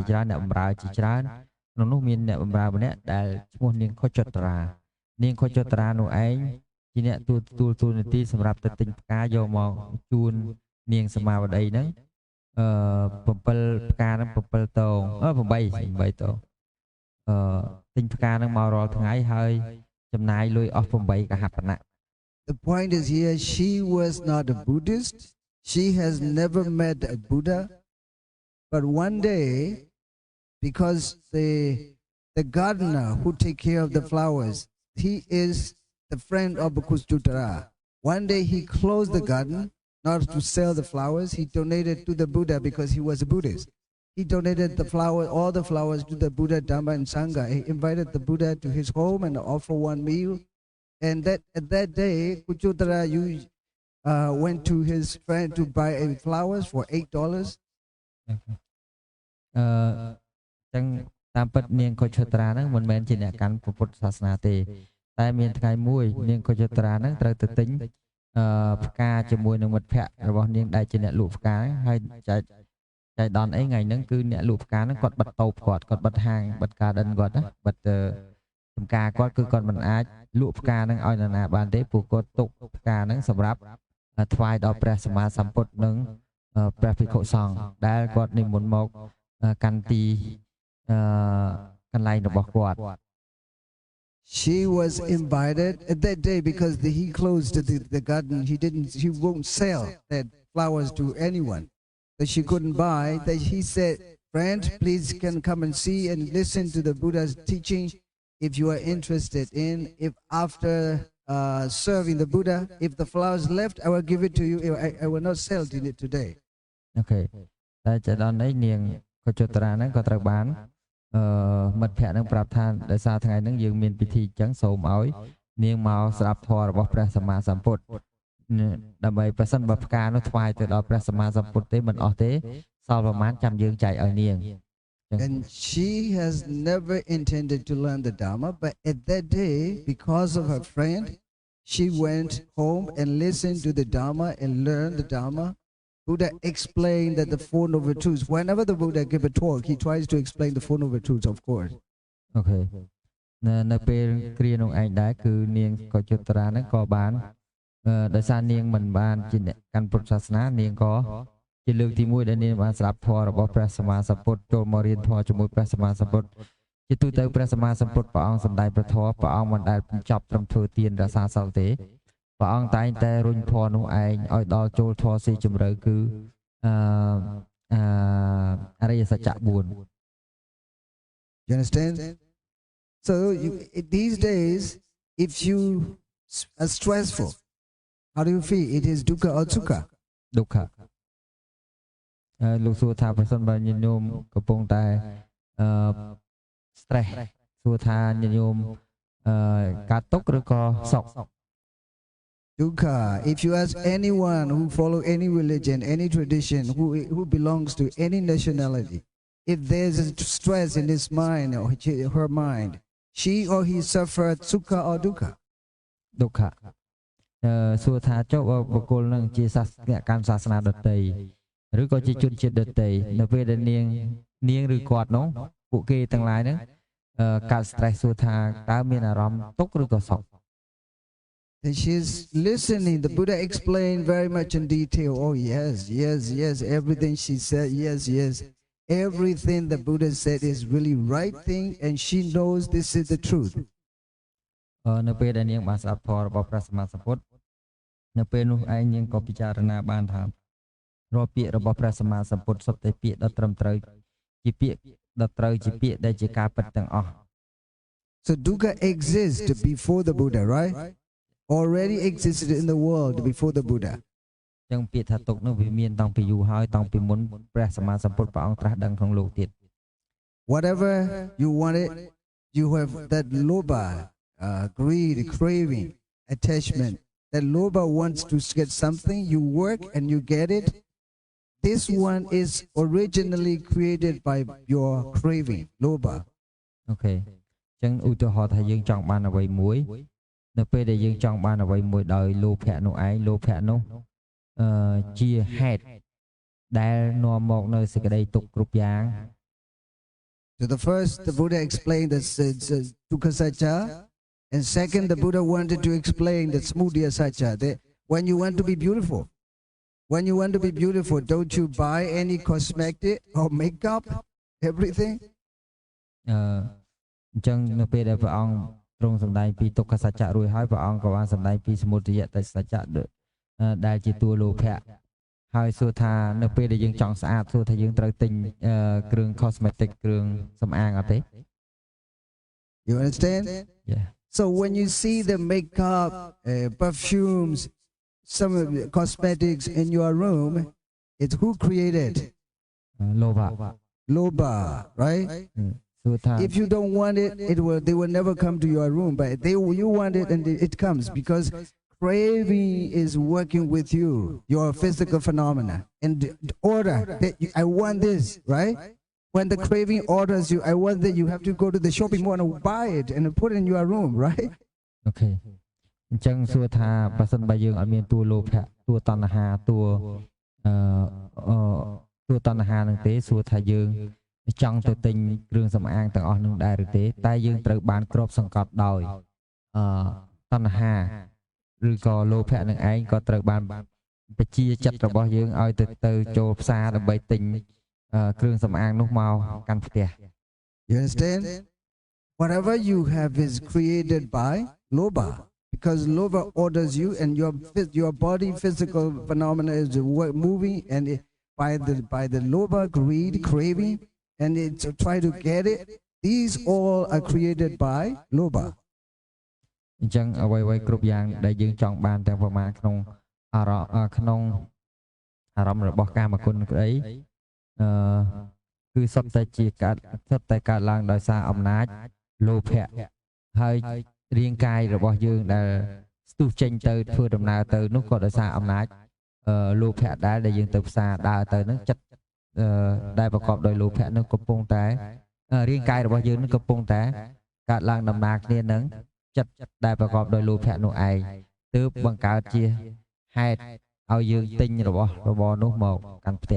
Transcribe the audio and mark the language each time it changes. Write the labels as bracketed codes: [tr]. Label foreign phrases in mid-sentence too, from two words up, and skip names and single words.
[km] ច្រើនអ្នកបម្រើជាច្រើនក្នុងនោះមានអ្នកបម្រើម្នាក់ដែលឈ្មោះនាងខុចចត្រានាងខុចចត្រានោះឯងជាអ្នកទួលនីតិសម្រាប់ទៅទិញផ្កាយកមកជូននាងសមាវតីហ្នឹង7ផ្កាហ្នឹង7តង8តងទិញផ្កាហ្នឹងមករាល់ថ្ងៃហើយចំណាយលុយអស់8កហបណៈ [en] The point is here, she was not a Buddhist. She has never met a Buddha. But one day, because the gardener who take care of the flowers, he is the friend of Bhikkhustutara. One day he closed the garden, not to sell the flowers. He donated to the Buddha because he was a Buddhist. He donated the all the flowers to the Buddha, Dhamma and Sangha. He invited the Buddha to his home and offered one meal. And at that day, Kuchutara went to his friend to buy flowers for $8. [km] ចឹងតាមពិតនាងកុជត្រាហ្នឹងមិនមែនជាអ្នកកាន់ពុទ្ធសាសនាទេតែមានថ្ងៃមួយនាងកុជត្រា ហ្នឹងត្រូវទៅទិញផ្កាជាមួយនឹងមិត្តភ័ក្តិរបស់នាងដែលជាអ្នកលក់ផ្កាហើយចែកដនអីថ្ងៃហ្នឹងគឺអ្នកលក់ផ្កាហ្នឹងគាត់បិទតូបគាត់បិទហាងបិទ garden គាត់ណាបិទចំការគាត់គឺគាត់មិនអាចលក់ផ្កាហ្នឹងឲ្យនរណាបានទេព្រោះគាត់ទុកផ្កាហ្នឹងសម្រាប់ថ្វាយដល់ព្រះសម្មាសម្ពុទ្ធនិងព្រះភិក្ខុសង្ឃដែលគាត់និមន្តមកកាន់ទីកន្លែងរបស់គាត់ [en] She was invited at that day because he closed the garden. He won't sell that flowers to anyone. That she couldn't buy. That he said, friend, please can come and see and listen to the Buddha's teaching. If you are interested in, if after serving the Buddha, if the flowers left, I will give it to you. I will not sell it today. Okay. [km] តែចដល់នេះនាងកុជត្រាហ្នឹងក៏ត្រូវបានមិត្តភ័ក្តិនឹងប្រាប់ថាដោយសារថ្ងៃហ្នឹងយើងមានពិធីអញ្ចឹងសូមឲ្យនាងមកស្ដាប់ធម៌របស់ព្រះសម្មាសម្ពុទ្ធដើម្បីប្រសិនបើផ្កានោះថ្វាយទៅដល់ព្រះសម្មាសម្ពុទ្ធទេមិនអស់ទេសល់ប្រមាណចាំយើងចែកឲ្យនាង [en] And she has never intended to learn the Dhamma, but at that day, because of her friend, she went home and listened to the Dhamma and learned the Dhamma. Buddha explained that the Four Noble Truths. Whenever the Buddha give a talk, he tries to explain the Four Noble Truths, of course. Okay. [km] នៅពេលគ្រានោះឯងដែរគឺនាងកុជត្រាហ្នឹងក៏បានដោយសារនាងមិនបានជាអ្នកកាន់ពុទ្ធសាសនានាងក៏ជាលើកទី1ដែលនាងបានស្ដាប់ធម៌របស់ព្រះសម្មាសម្ពុទ្ធចូលមករៀនធម៌ជាមួយព្រះសម្មាសម្ពុទ្ធជាទូទៅព្រះសម្មាសម្ពុទ្ធព្រះអង្គសម្ដែងព្រះធម៌ព្រះអង្គមិនដែលបញ្ចប់ត្រឹមធ្វើទានរក្សាសិលទេព្រះអង្គតែងតែរុញធម៌នោះឯងឲ្យដល់ចូលធម៌ស៊ីជម្រៅគឺអរិយសច្ចៈ4 [en] You understand? So these days, if you are stressful, how do you feel? It is dukkha or sukha? Dukkha. [km] លោកសួរថាប្រសិនបើញាតិញោមកំពុងតែstress សួរថាញាតិញោមកើតទុក្ខឬក៏សុខ [en] Dukkha. If you ask anyone who follow any religion, any tradition, who belongs to any nationality, if there's a stress in his mind or her mind, she or he suffered sukha or dukkha? Dukkha. [km] សួរថាចុះបុគ្គលនឹងជាអ្នកកាន់សាសនាដទៃឬក៏ជាជនជាតិដទៃនៅពេលដែលនាងឬគាត់នោះពួកគេទាំងឡាយហ្នឹងកើត stress សួរថាតើមានអារម្មណ៍ទុក្ខឬក៏សុខ [en] And she's listening. The Buddha explained very much in detail. Oh, yes, yes, yes. Everything she said, yes, yes. Everything the Buddha said is really right thing, and she knows this is the truth. [km] នៅពេលដែលនាងបានស្ដាប់ធម៌របស់ព្រះសម្មាសម្ពុទ្ធនៅពេលនោះឯងនាងក៏ពិចារណាបានថារាល់ពាក្យរបស់ព្រះសម្មាសម្ពុទ្ធសុទ្ធតែពាក្យដ៏ត្រឹមត្រូវជាពាក្យដ៏ត្រូវជាពាក្យដែលជាការពិតទាំងអស់ [en] So dukkha exists before the Buddha, right? Already existed in the world before the Buddha. [km] ចឹងពាក្យថាទុក្ខនោះវាមានតាំងពីយូរហើយតាំងពីមុនព្រះសម្មាសម្ពុទ្ធព្រះអង្គត្រាស់ដឹងក្នុងលោកទៀត [en] Whatever you wanted, you have that lobha, greed, craving, attachment. That lobha wants to get something, you work and you get it. This one is originally created by your craving, lobha. Okay. [km] ចឹងឧទាហរណ៍ថាយើងចង់បានអ្វីមួយនៅពេលដែលយើងចង់បានអ្វីមួយដោយលោភៈនោះឯងលោភៈនោះជាហេតុដែលនាំមកនៅសេចក្តីទុក្ខគ្រប់យ៉ាង [en] So the first, the Buddha explained the [pi] dukkha satcha, [en] and second, the Buddha wanted to explain the [pi] samudaya satcha. [en] That when you want to be beautiful, don't you buy any cosmetic or makeup, everything? [km] អញ្ចឹងនៅពេលដែលព្រះអង្គទ្រង់សម្ដែងពីទុក្ខសច្ចៈរួចហើយព្រះអង្គក៏បានសម្ដែងពីសមុទយសច្ចៈដែលជាតួលោភៈហើយសួរថានៅពេលដែលយើងចង់ស្អាតសួរថាយើងត្រូវទិញគ្រឿង cosmetic គ្រឿងសម្អាងអត់ទេ [en] You understand? Yeah. So when you see the makeup, perfumes, some of the cosmetics in your room, it's who created? [km] លោភៈ [en] Loba, right? [km] សួរថា [en] If you don't want it, they will never come to your room. But you want it, and it comes because craving is working with you, your physical phenomena, and the order that I want this, right? When the craving orders you, I want that, you have to go to the shopping mall and buy it and put it in your room, right? Okay. [km] អញ្ចឹងសួរថាបើសិនបើយើងអត់មានតួលោភៈតួតណ្ហាតួតណ្ហានឹងទេសួរថាយើងចង់ទៅទិញគ្រឿងសម្អាងទាំងអស់នឹងដែរឬទេតែយើងត្រូវបានគ្របសង្កត់ដោយតណ្ហាឬក៏លោភៈនឹងឯងក៏ត្រូវបានបជាចិត្តរបស់យើងឲ្យទៅចូលផ្សារដើម្បីទិញគ្រឿងសម្អាងនោះមកកាន់ផ្ទះ [en] You understand? Whatever you have is created by loba, because loba orders you, and your body physical phenomena is moving, and by the loba, greed, craving, and it's try to get it. These all are created by loba. [km] អញ្ចឹងអ្វីៗគ្រប់យ៉ាងដែលយើងចង់បានទាំងប្រមាណក្នុងអារម្មណ៍របស់កាមគុណក្តីគឺសុទ្ធតែកើតឡើង ដោយសារអំណាចលោភៈហើយរាងកាយរបស់យើងដែលស្ទុះចេញទៅធ្វើដំណើរទៅនោះក៏ដោយសារអំណាចលោភៈដែលយើងទៅផ្សារដើរទៅនឹងចិត្តដែលប្រកបដោយលោភៈនឹងកំពុងតែរាងកាយរបស់យើងនឹងកំពុងតែកើតឡើងដំណើរគ្នានឹងចិត្តដែលប្រកបដោយលោភៈនោះឯងទើបបង្កើតជាហេតុឲ្យយើងទិញរបស់នោះមកកាន់ផ្ទះ